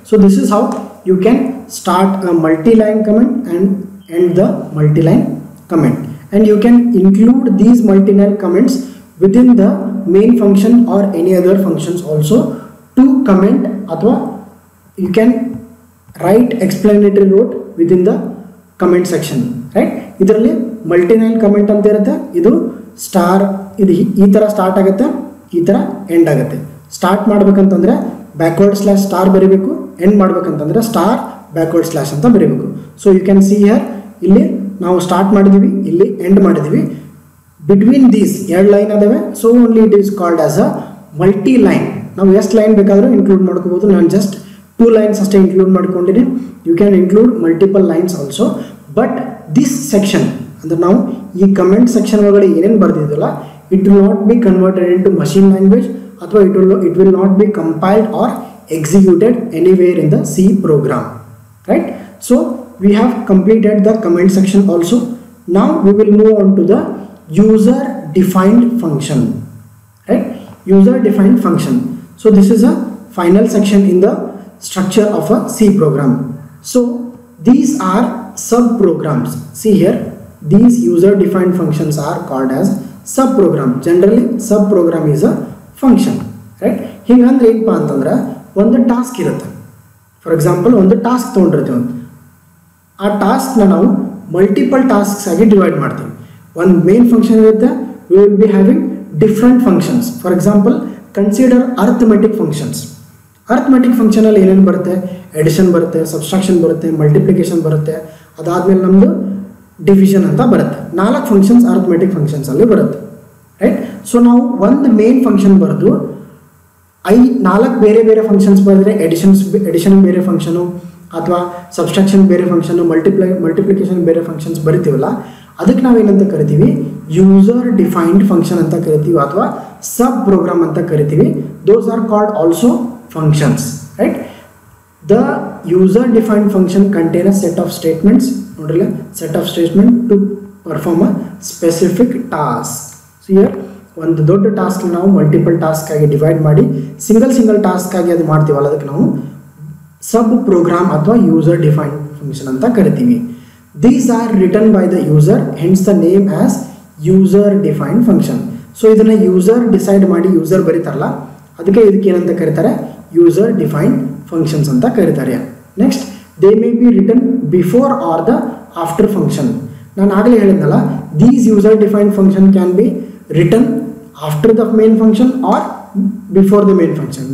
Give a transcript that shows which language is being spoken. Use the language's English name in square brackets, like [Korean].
[English] So this is how you can start a multi-line comment and end the multi-line comment, and you can include these multi-line comments within the main function or any other functions also to comment, [Kannada] athwa [English] you can write explanatory note within the comment section, right. [Kannada] ಇದರಲ್ಲಿ multi-line comment ಅಂತ ಇರುತ್ತೆ. ಇದು star, ಇದು ಈ ಥರ start ಆಗುತ್ತೆ, ಈ ಥರ ಎಂಡ್ ಆಗುತ್ತೆ. ಸ್ಟಾರ್ಟ್ ಮಾಡಬೇಕಂತಂದ್ರೆ ಬ್ಯಾಕ್ವರ್ಡ್ ಸ್ಲ್ಯಾಶ್ ಸ್ಟಾರ್ ಬರೀಬೇಕು, ಎಂಡ್ ಮಾಡಬೇಕಂತಂದ್ರೆ ಸ್ಟಾರ್ ಬ್ಯಾಕ್ವರ್ಡ್ ಸ್ಲ್ಯಾಶ್ ಅಂತ ಬರೀಬೇಕು. [English] so you can see here, [Kannada] ಇಲ್ಲಿ ನಾವು ಸ್ಟಾರ್ಟ್ ಮಾಡಿದ್ದೀವಿ, ಇಲ್ಲಿ ಎಂಡ್ ಮಾಡಿದ್ದೀವಿ. [English] between these [Kannada] ಎರಡು ಲೈನ್ ಅದಾವೆ. [English] So only it is called as a multi line. [Kannada] ನಾವು ಎಷ್ಟು ಲೈನ್ ಬೇಕಾದರೂ ಇನ್ಕ್ಲೂಡ್ ಮಾಡ್ಕೋಬೋದು. ನಾನು ಜಸ್ಟ್ 2 ಲೈನ್ಸ್ ಅಷ್ಟೇ ಇನ್ಕ್ಲೂಡ್ ಮಾಡ್ಕೊಂಡಿದ್ದೀನಿ. [English] You can include multiple lines also. But this section [Kannada] ಅಂದರೆ ನಾವು ಈ ಕಮೆಂಟ್ ಸೆಕ್ಷನ್ ಒಳಗಡೆ ಏನೇನು ಬರ್ದಿದ್ದಲ್ಲ, [English] It will not be converted into machine language ಅಥವಾ it will not be compiled or executed anywhere in the C program, right. So we have completed the comment section also. Now we will move on to the user defined function, right. User defined function. So this is a final section in the structure of a C program. So these are sub programs. See here, these user defined functions are called as sub program. Generally sub program is a function, right. [Kannada] ಹಿಂಗಂದ್ರೆ ಏನಪ್ಪ ಅಂತಂದ್ರೆ ಒಂದು task ಇರುತ್ತೆ. [English] for example [Kannada] ಒಂದು task ತೊಗೊಂಡಿರ್ತೀವಿ, ಆ ಟಾಸ್ಕ್ನ ನಾವು multiple tasks ಆಗಿ divide ಮಾಡ್ತೀವಿ. ಒಂದು ಮೇನ್ ಫಂಕ್ಷನ್ ಇರುತ್ತೆ, [English] we will be having different functions. For example, consider arithmetic functions. [Kannada] arithmetic function ಅಲ್ಲಿ ಏನೇನು ಬರುತ್ತೆ, ಎಡಿಷನ್ ಬರುತ್ತೆ, ಸಬ್ಸ್ಟ್ರಾಕ್ಷನ್ ಬರುತ್ತೆ, ಮಲ್ಟಿಪ್ಲಿಕೇಶನ್ ಬರುತ್ತೆ, ಅದಾದ್ಮೇಲೆ ನಮ್ಮದು ಡಿವಿಷನ್ ಅಂತ ಬರುತ್ತೆ. 4 ಫಂಕ್ಷನ್ಸ್ arithmetic functions ಅಲ್ಲಿ ಬರುತ್ತೆ, ರೈಟ್. ಸೊ ನಾವು ಒಂದು ಮೇನ್ ಫಂಕ್ಷನ್ ಬರೆದು 4 ಬೇರೆ ಬೇರೆ ಫಂಕ್ಷನ್ಸ್ ಬರೆದ್ರೆ ಎಡಿಷನ್ ಬೇರೆ ಫಂಕ್ಷನು ಅಥವಾ ಸಬ್ಸ್ಟ್ರಾಕ್ಷನ್ ಬೇರೆ ಫಂಕ್ಷನು ಮಲ್ಟಿಪ್ಲಿಕೇಶನ್ ಬೇರೆ ಫಂಕ್ಷನ್ಸ್ ಬರಿತೀವಲ್ಲ, ಅದಕ್ಕೆ ನಾವೇನಂತ ಕರಿತೀವಿ, ಯೂಸರ್ ಡಿಫೈನ್ಡ್ ಫಂಕ್ಷನ್ ಅಂತ ಕರಿತೀವಿ ಅಥವಾ ಸಬ್ ಪ್ರೋಗ್ರಾಮ್ ಅಂತ ಕರಿತೀವಿ. [English] Those are called also functions, right. The user defined function contain a set of statements, [Kannada] ನೋಡ್ರಲ್ಲ, [English] Set of statement to perform a specific task. [Kannada] So here ಒಂದು ದೊಡ್ಡ ಟಾಸ್ಕ್ ನಾವು ಮಲ್ಟಿಪಲ್ ಟಾಸ್ಕ್ ಆಗಿ divide ಮಾಡಿ ಸಿಂಗಲ್ ಟಾಸ್ಕ್ ಆಗಿ ಅದು ಮಾಡ್ತೀವಲ್ಲ, ಅದಕ್ಕೆ ನಾವು ಸಬ್ ಪ್ರೋಗ್ರಾಮ್ ಅಥವಾ ಯೂಸರ್ ಡಿಫೈನ್ಡ್ ಫಂಕ್ಷನ್ ಅಂತ ಕರಿತೀವಿ. [English] These are written by the user, hence the name as user defined function. [Kannada] So ಇದನ್ನ ಯೂಸರ್ ಡಿಸೈಡ್ ಮಾಡಿ ಯೂಸರ್ ಬರೀತಾರಲ್ಲ, ಅದಕ್ಕೆ ಇದಕ್ಕೆ ಏನಂತ ಕರೀತಾರೆ, ಯೂಸರ್ ಡಿಫೈನ್ಡ್ ಫಂಕ್ಷನ್ಸ್ ಅಂತ ಕರೀತಾರೆ. [English] Next, they may be written before or the after function. [Kannada] ನಾನು ಆಗಲೇ ಹೇಳಿದ್ನಲ್ಲ, [English] These user defined function can be written after the main function or before the main function.